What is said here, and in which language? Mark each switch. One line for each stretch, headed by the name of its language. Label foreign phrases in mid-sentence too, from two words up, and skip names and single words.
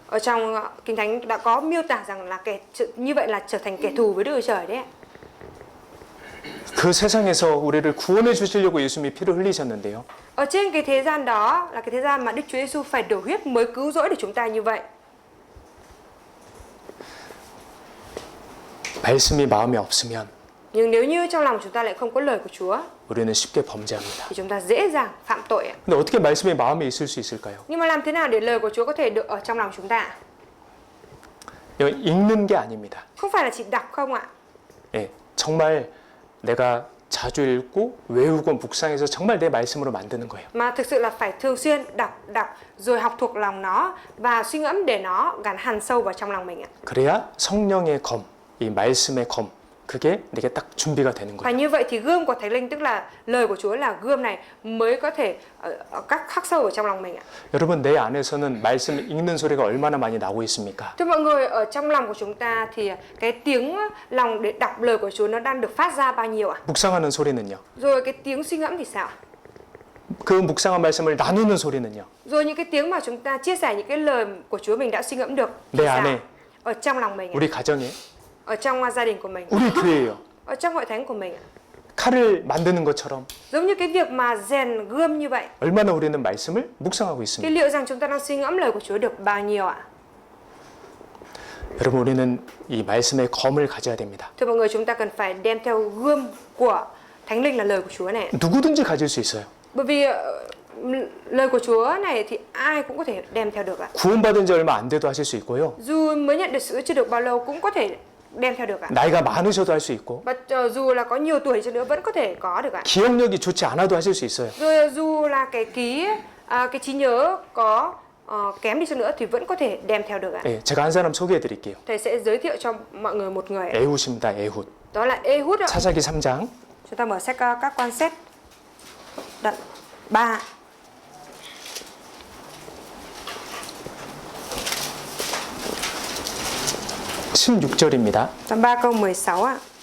Vietnamese: Ở trong Kinh Thánh đã có miêu tả rằng là như vậy là trở thành kẻ thù với Đức Chúa Trời đấy.
Korean: 그 세상에서 우리를 구원해 주시려고 예수님이 피를 흘리셨는데요.
Vietnamese: Ở trên cái thế gian đó là cái thế gian mà Đức Chúa Giêsu phải đổ huyết mới cứu rỗi được chúng ta như vậy.
Korean: 말씀이 마음에 없으면
Vietnamese: Nhưng nếu như trong lòng chúng ta lại không có lời của Chúa
Korean: 우리는 쉽게 범죄합니다.
Vietnamese: thì chúng ta dễ dàng phạm tội ạ.
Korean: 근데 어떻게 말씀이 마음에 있을 수 있을까요?
Vietnamese: Nhưng mà làm thế nào để lời của Chúa có thể được ở trong lòng chúng ta?
Korean: 이거 읽는 게 아닙니다.
Vietnamese: Không phải là chỉ đọc không ạ?
Korean: 예, 정말 내가 자주 읽고 외우고 묵상해서 정말 내 말씀으로 만드는 거예요.
Vietnamese: Mà thực sự là phải thường xuyên đọc rồi học thuộc lòng nó và suy ngẫm để nó gắn hằn sâu vào trong lòng mình ạ.
Korean: 그래야 성령의 검, 이 말씀의 검, 그게 내게 딱 준비가 되는
Vietnamese: Và
Korean: 거예요.
Vietnamese: như vậy thì gươm của Thánh Linh, tức là lời của Chúa là gươm này mới có thể khắc sâu ở trong lòng mình ạ.
Korean: 여러분 내 안에서는 말씀 읽는 소리가 얼마나 많이 나고 있습니까?
Vietnamese: Thưa mọi người, ở trong lòng của chúng ta thì cái tiếng lòng để đọc lời của Chúa nó đang được phát ra bao nhiêu ạ?
Korean: 묵상하는 소리는요.
Vietnamese: Rồi cái tiếng suy ngẫm thì sao?
Korean: 그 묵상한 말씀을 나누는 소리는요.
Vietnamese: Rồi những cái tiếng mà chúng ta chia sẻ những cái lời của Chúa mình đã suy ngẫm được thì
Korean: 내
Vietnamese: sao?
Korean: 안에
Vietnamese: Ở trong lòng mình ạ.
Korean: 우리 가정에
Vietnamese: Ở trong gia đình của mình,
Korean: 우리 교회예요.
Vietnamese: ở trong hội thánh của mình ạ.
Korean: 칼을 만드는 것처럼
Vietnamese: Giống như cái việc mà rèn gươm như vậy
Korean: 얼마나 우리는 말씀을 묵상하고
Vietnamese: thì
Korean: 있습니다.
Vietnamese: liệu rằng chúng ta đang suy ngẫm lời của Chúa được bao nhiêu ạ?
Korean: 여러분 우리는 이 말씀의 검을 가져야 됩니다.
Vietnamese: Thưa mọi người, chúng ta cần phải đem theo gươm của Thánh Linh là lời của Chúa này.
Korean: 누구든지 가질 수 있어요.
Vietnamese: Bởi vì lời của Chúa này thì ai cũng có thể đem theo được ạ.
Korean: 구원받은 지 얼마 안 돼도 하실 수 있고요.
Vietnamese: Dù mới nhận được sự chưa được bao lâu cũng có thể đem theo được ạ.
Korean: 나이가 많으셔도 할 수 있고
Vietnamese: Và dù là có nhiều tuổi cho nữa vẫn có thể có được ạ.
Korean: 기억력이 좋지 않아도 하실 수 있어요.
Vietnamese: Rồi dù là cái trí nhớ có kém đi cho nữa thì vẫn có thể đem theo được ạ.
Korean: 예, 제가 한 사람 소개해 드릴게요.
Vietnamese: Thầy sẽ giới thiệu cho mọi người một người.
Korean: 에훗입니다. 에훗.
Vietnamese: Đó là Ehud ạ.
Korean: 사사기 3장
Vietnamese: Chúng ta mở sách các quan xét đoạn 3.
Korean: 십 16절입니다.
Vietnamese: Đoạn 3 câu 16 ạ.